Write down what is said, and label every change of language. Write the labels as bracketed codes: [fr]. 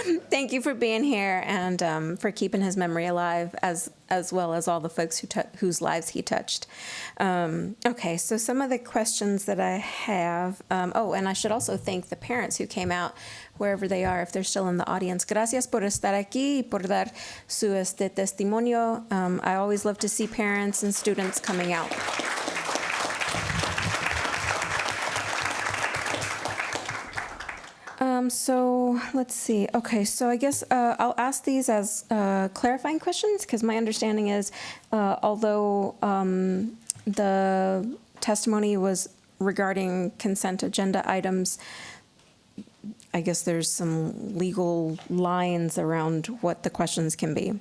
[en] Thank you for being here and for keeping his memory alive, as well as all the folks whose lives he touched. Okay, so some of the questions that I have. And I should also thank the parents who came out, wherever they are, if they're still in the audience. [es] Gracias por estar aquí y por dar su testimonio. [en] I always love to see parents and students coming out. So let's see. Okay, so I guess I'll ask these as clarifying questions, because my understanding is, although the testimony was regarding consent agenda items, I guess there's some legal lines around what the questions can be.